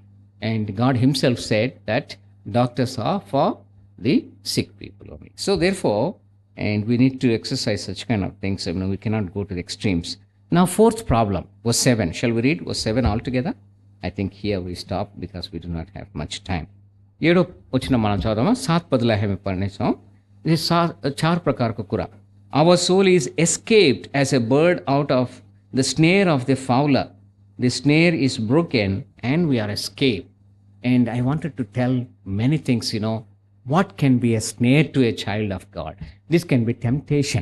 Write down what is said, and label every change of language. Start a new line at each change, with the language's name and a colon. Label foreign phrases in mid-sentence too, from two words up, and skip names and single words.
English: And God Himself said that doctors are for the sick people only. So therefore, and we need to exercise such kind of things. I mean, we cannot go to the extremes. Now, fourth problem was 7. Shall we read was 7 altogether? I think here we stop because we do not have much time.
Telugu: ఏడో వచ్చిన మనం చదువుదామా. 7 పదులు
Nepali: हामी पढ्नेछौँ. ఇది 4 प्रकारको कुरा.
English: Our soul is escaped as a bird out of the snare of the fowler. The snare is broken and we are escaped. And I wanted to tell many things, you know, what can be a snare to a child of God. This can be temptation.